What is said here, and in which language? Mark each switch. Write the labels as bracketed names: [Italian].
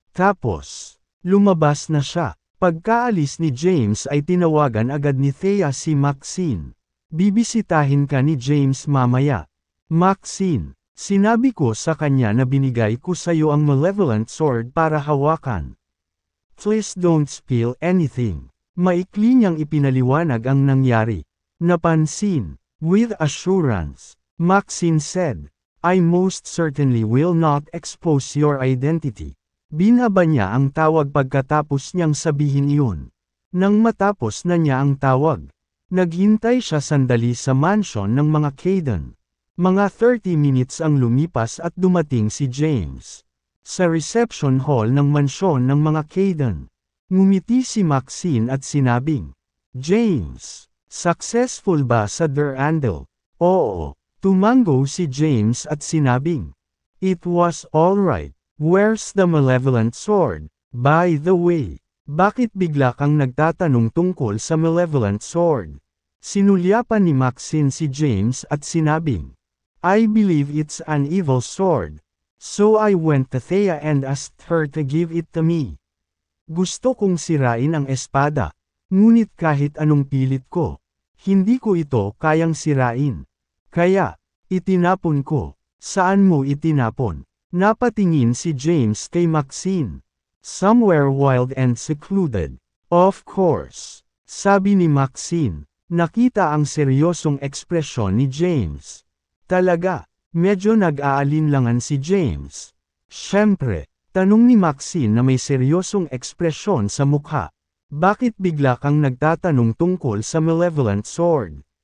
[Filipino] Tapos, lumabas na siya. Pagkaalis ni James ay tinawagan agad ni Thea si Maxine. "Bibisitahin ka ni James mamaya." "Maxine, sinabi ko sa kanya na binigay ko sa iyo ang malevolent sword para hawakan. [English] Please don't spill anything." [Filipino] Maikli niyang ipinaliwanag ang nangyari. [English] Napansin, with assurance, Maxine said, "I most certainly will not expose your identity." [Filipino] Binaba niya ang tawag pagkatapos niyang sabihin iyon. Nang matapos na niya ang tawag, naghintay siya sandali sa mansyon ng mga Kaidan. Mga 30 minutes ang lumipas at dumating si James. Sa reception hall ng mansyon ng mga Kaidan, ngumiti si Maxine at sinabing, "James, successful ba sa Durandal?" "Oo." Tumango si James at sinabing, [English] "It was alright. Where's the malevolent sword? By the way, [Filipino] bakit bigla kang nagtatanong tungkol sa malevolent sword?" Sinulyapan ni Maxine si James at sinabing, [English] "I believe it's an evil sword. So I went to Thea and asked her to give it to me." [Filipino] Gusto kong sirain ang espada. Ngunit kahit anong pilit ko, hindi ko ito kayang sirain. Kaya, itinapon ko. Saan mo itinapon? Napatingin si James kay Maxine. [English] Somewhere wild and secluded. Of course. [Filipino] Sabi ni Maxine. Nakita ang seryosong ekspresyon ni James. Talaga, medyo nag-aalinlangan si James. Siyempre, tanong ni Maxine na may seryosong ekspresyon sa mukha. Bakit bigla kang nagtatanong tungkol sa malevolent sword?